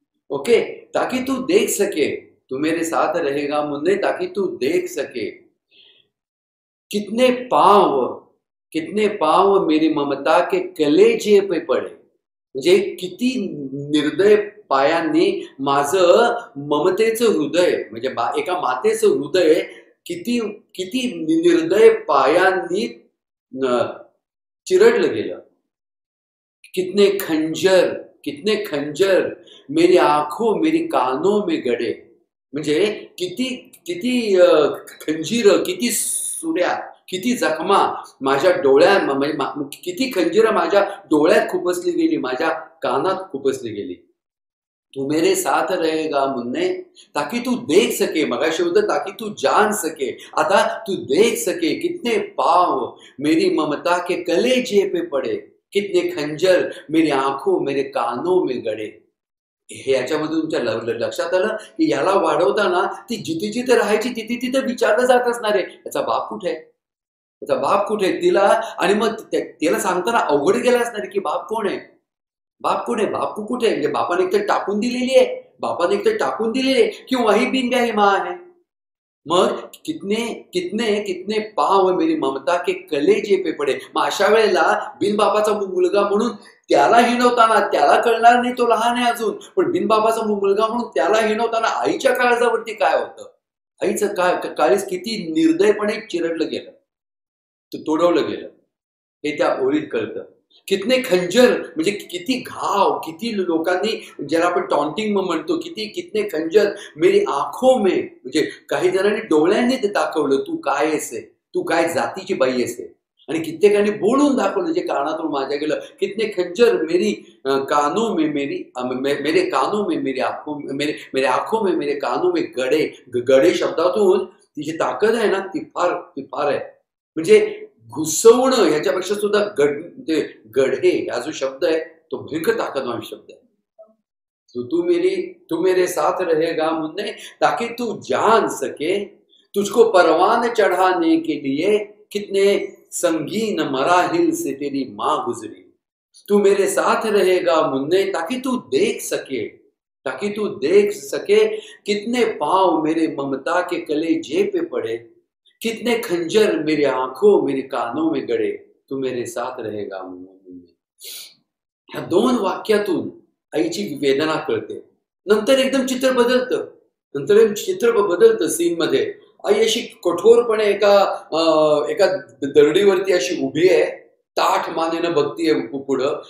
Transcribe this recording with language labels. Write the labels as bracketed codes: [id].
[hi] Okay, ताकि तू देख सके, तू मेरे साथ रहेगा मुन्ने, ताकि तू देख सके कितने पांव, कितने पांव मेरी ममता के कलेजे पे पडे. [mr] म्हणजे किती निर्दय पायांनी माझं ममतेचं हृदय, म्हणजे एका मातेचं हृदय किती किती निर्दय पायांनी चिरडलं गेलं. [hi] कितने खंजर, कितने खंजर मेरी आंखों मेरी कानों में गडे. [mr] म्हणजे किती किती खंजीर, किती सुऱ्या, किती जखमा माझ्या डोळ्यात, म्हणजे किती खंजीर माझ्या डोळ्यात खुपसली गेली, माझ्या कानात खुपसली गेली. [hi] तू मेरे साथ रहेगा मुन्ने, ताकि तू देख सके. [mr] मगाशी होतं [hi] ताकि तू जान सके, [mr] आता [hi] तू देख सके कितने पाव मेरी ममता के कलेजे पे पडे, कितने खंजर मेरी आंखों मेरे कानों में गडे. [mr] हे याच्यामध्ये तुमच्या लक्षात आलं की याला वाढवताना ती जिथे जिथे राहायची तिथे तिथे विचारलं जात असणार आहे, याचा बाप कुठे आहे, याचा बाप कुठे आहे तिला. आणि मग त्याला सांगताना अवघड गेला असणार की बाप कोण आहे, बाप कोण आहे, बापू कुठे आहे. म्हणजे बापाने एकतर टाकून दिलेली आहे, बापाने एकतर टाकून दिलेली आहे, किंवा ही बिनब्याही माँ आहे. [hi] मग कितने कितने कितने पाव मेरी ममता के कलेजे पे पडे. [mr] मग अशा वेळेला बिनबापाचा मुलगा म्हणून त्याला हिणवताना, त्याला कळणार नाही, तो लहान आहे अजून, पण बिनबापाचा मुलगा म्हणून त्याला हिणवताना आईच्या काळजावरती काय होतं, आईचं काळीज किती निर्दयपणे चिरडलं गेलं, तोडवलं गेलं, हे त्या ओळीत कळतं. [hi] कितने खंजर [mr] म्हणजे किती घाव, किती लोकांनी, ज्याला आपण टॉन्टिंग म्हणतो, किती [hi] कितने खंजर मेरी आंखों में, [mr] म्हणजे काही जणांनी डोळ्यांनी दाखवलं तू काय आहेस, तू काय जातीची बाई आहेस. आणि कित्येकांनी बोलून दाखवलं जे कानातून माझ्या गेलं. [hi] कितने खंजर मेरी कानों में मेरी मेरे कानों में मेरी आंखों मेरे आंखों में मेरे कानों में गडे. [mr] गडे शब्दातून ती जी ताकद आहे ना, ती फार आहे. म्हणजे घुसवणं ह्याच्यापेक्षा सुद्धा गढे हा जो शब्द आहे तो भयंकर ताकदवान शब्द आहे. [hi] तू मेरे साथ रहेगा मुन्ने, ताकि तू जान सके तुझको परवान चढ़ाने के लिए कितने संगीन मराहिल से तेरी माँ गुजरी. तू मेरे साथ रहेगा मुन्ने, ताकि तू देख सके, ताकि तू देख सके कितने पांव मेरे ममता के कलेजे पे पड़े, कितने खंजर मेरी आंखों मेरे कानों में गड़े, तू मेरे साथ रहेगा मुन्ने. [mr] ह्या दोन वाक्यातून आईची वेदना कळते. नंतर एकदम चित्र बदलतं, नंतर चित्र बदलतं सीन मध्ये. आई अशी कठोरपणे एका दरडीवरती अशी उभी आहे, ताठ मानेनं बघतीये पुढं.